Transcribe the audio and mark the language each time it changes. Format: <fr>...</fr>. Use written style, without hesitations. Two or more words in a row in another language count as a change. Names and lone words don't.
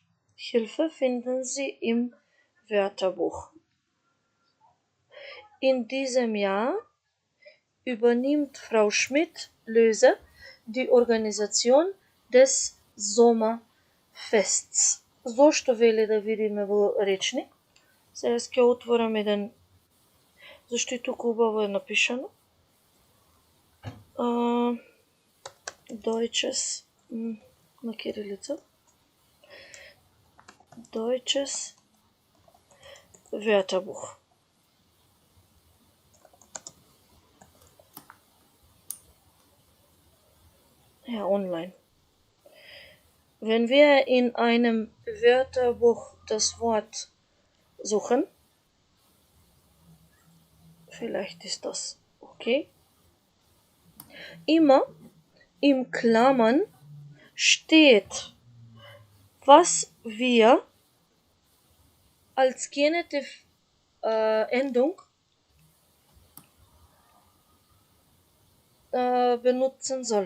<de>Hilfe finden Sie im Wörterbuch. In diesem Jahr übernimmt Frau Schmidt-Löse die Organisation des Sommerfests.</de> <bg>Защо вели да видим в речник? Сега ще отворим един, защото хубаво е напишано. Deutsches на кирилица.</bg> <de>Deutsches Wörterbuch. Ja, online. Wenn wir in einem Wörterbuch das Wort suchen, vielleicht ist das okay, immer in Klammern steht, was wir als Genitiv-Endung benutzen sollen.</de>